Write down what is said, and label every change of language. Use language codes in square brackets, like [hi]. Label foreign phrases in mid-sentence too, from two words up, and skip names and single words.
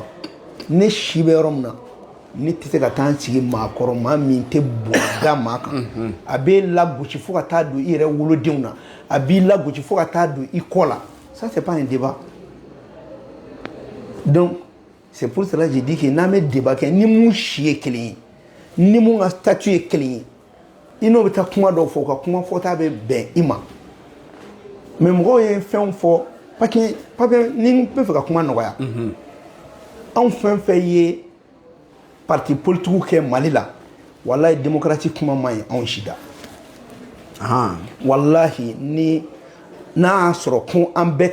[bm] Ne si bɛ yɔrɔ min na ne tɛ se ka taa n sigi maa kɔrɔ maa min tɛ bɔn da maa kan. A b'e lagosi fo ka taa don i yɛrɛ wolodenw na. A b'i lagosi fo ka taa don i kɔ la. [fr] Ça c'est pas un débat. Donc c'est pour cela que je dis que [bm] n'an bɛ débat kɛ ni mun si ye kelen ye ni mun ka statut ye kelen ye. I n'o bɛ taa kuma dɔw fɔ ka kuma fɔta bɛ bɛn i ma mais mɔgɔw ye fɛnw fɔ papier ni n bɛ fɛ ka kuma nɔgɔya anw fɛn fɛn ye [fr] parti politique [bm] kɛ Mali la walahi démocratie kuma man ɲi anw si da walahi ni n'a y'a sɔrɔ ko an bɛɛ